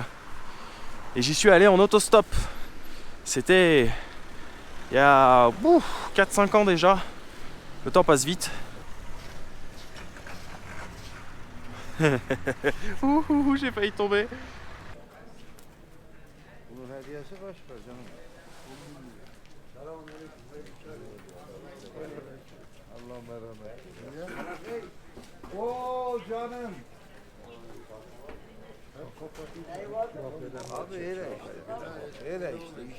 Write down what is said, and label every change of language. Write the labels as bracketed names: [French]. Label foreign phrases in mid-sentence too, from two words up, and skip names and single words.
[French] Et j'y suis allé en autostop. C'était... il y a 4-5 ans déjà. Le temps passe vite. J'ai failli tomber. [Turkish] Bunun hediyesi kaç para canım? Allah merhamet. Oo canım. Abi öyle işte. Öyle işte.